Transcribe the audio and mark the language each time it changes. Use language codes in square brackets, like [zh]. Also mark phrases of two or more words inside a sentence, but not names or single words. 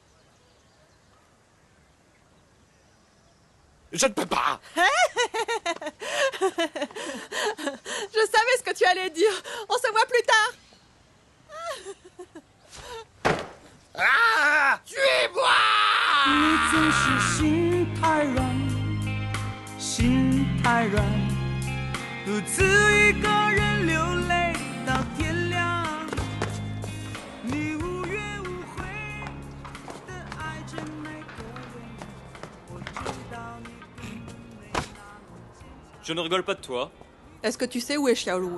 [fr] je ne peux pas. Je savais ce que tu allais dire. On se voit plus tard. Ah! Suis-moi! [zh] 你总是心太软，心太软，独自一个人流泪到天亮。你无怨无悔的爱着每个人，我知道你根本没那么坚强。 [fr] Je ne rigole pas de toi. Est-ce que tu sais où est Xiaoluo?